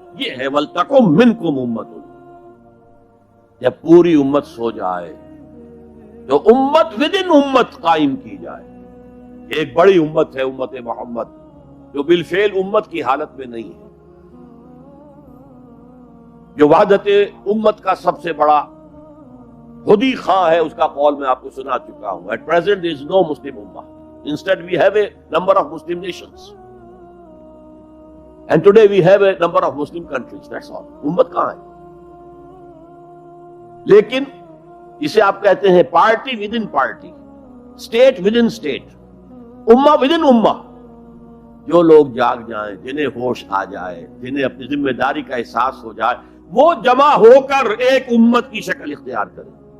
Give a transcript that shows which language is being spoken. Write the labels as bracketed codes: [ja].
[ur] یہ ہے [ar] وَلْتَكُن مِّنكُمْ أُمَّةٌ. [ur] جب پوری امت سو جائے تو امت ودن امت قائم کی جائے. ایک بڑی امت ہے امت محمد، جو بالفعل امت کی حالت میں نہیں ہے، جو وحدت امت کا سب سے بڑا خودی خواہ ہے. اس کا قول میں آپ کو سنا چکا ہوں. [en] At present there is no Muslim Ummah. Instead we have a number of Muslim nations. And today we have a number of Muslim countries. That's all. [ur] امت کہاں ہے؟ لیکن اسے آپ کہتے ہیں party with in party, state with in state, امہ with in امہ. جو لوگ جاگ جائیں، جنہیں ہوش آ جائے، جنہیں اپنی ذمہ داری کا احساس ہو جائے، وہ جمع ہو کر ایک امت کی شکل اختیار کریں.